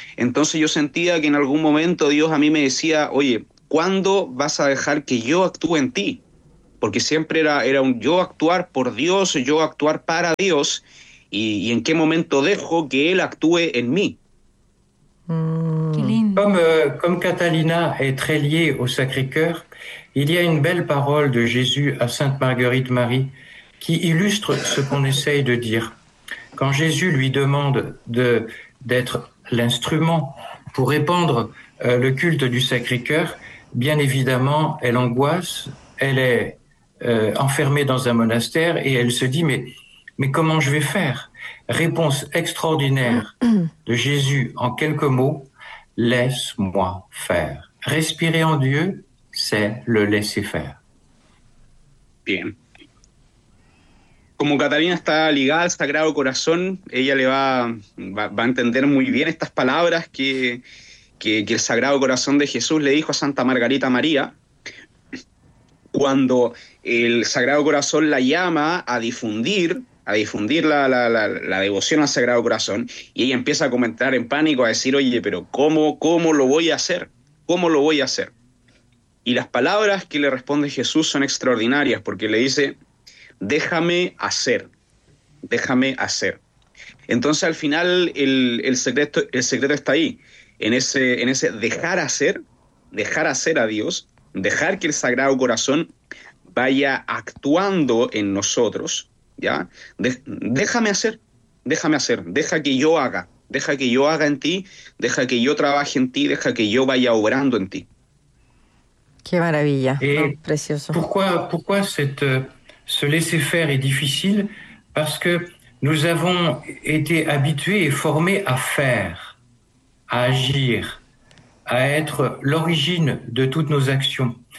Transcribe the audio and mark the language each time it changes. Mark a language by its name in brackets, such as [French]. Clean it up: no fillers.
[Spanish] Entonces yo sentía que en algún momento Dios a mí me decía, oye, ¿cuándo vas a dejar que yo actúe en ti? Porque siempre era un yo actuar por Dios, yo actuar para Dios, y en qué momento dejo que Él actúe en mí. Qué lindo. [French] Comme Catalina est très liée au Sacré-Cœur, il y a une belle parole de Jésus à Sainte Marguerite Marie qui illustre ce qu'on essaye de dire. Quand Jésus lui demande d'être l'instrument pour répandre le culte du Sacré-Cœur, bien évidemment, elle angoisse, elle est enfermée dans un monastère et elle se dit, mais comment je vais faire? Réponse extraordinaire de Jésus en quelques mots. Laisse-moi faire. Respirer en Dieu, c'est le laisser faire. Bien. [Spanish] Como Catalina está ligada al Sagrado Corazón, ella le va a entender muy bien estas palabras que el Sagrado Corazón de Jesús le dijo a Santa Margarita María, cuando el Sagrado Corazón la llama a difundir la devoción al Sagrado Corazón, y ella empieza a comentar en pánico, a decir, oye, pero ¿cómo lo voy a hacer? ¿Cómo lo voy a hacer? Y las palabras que le responde Jesús son extraordinarias, porque le dice, déjame hacer, déjame hacer. Entonces al final el secreto está ahí, en ese dejar hacer a Dios, dejar que el Sagrado Corazón vaya actuando en nosotros. Ya, déjame hacer, deja que yo haga en ti, deja que yo trabaje en ti, deja que yo vaya obrando en ti. Qué maravilla, no, [French] Et [Spanish] precioso. [French] pourquoi se laisser faire est difficile? Parce que nous avons été habitués et formés à faire, à agir, à être l'origine de toutes nos actions.